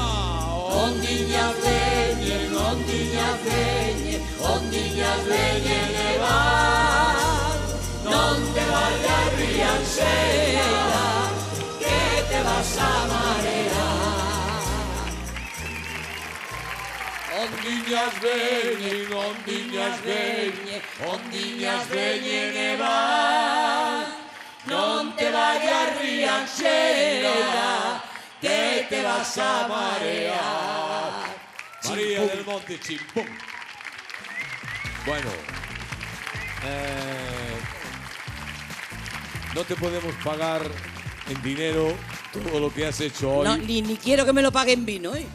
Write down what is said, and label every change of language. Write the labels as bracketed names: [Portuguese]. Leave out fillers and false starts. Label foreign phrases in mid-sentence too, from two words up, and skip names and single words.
[Galician] Ondiñas veñen e van, non te vayas rianxeira, que te vas a marear. Ondiñas veñen e van, non te vayas rianxeira, que te vas a marear. [Spanish] María del Monte, chimpum. Bueno, no te podemos pagar en dinero todo lo que has hecho hoy. No, ni quiero que me lo paguen vino, ¿eh?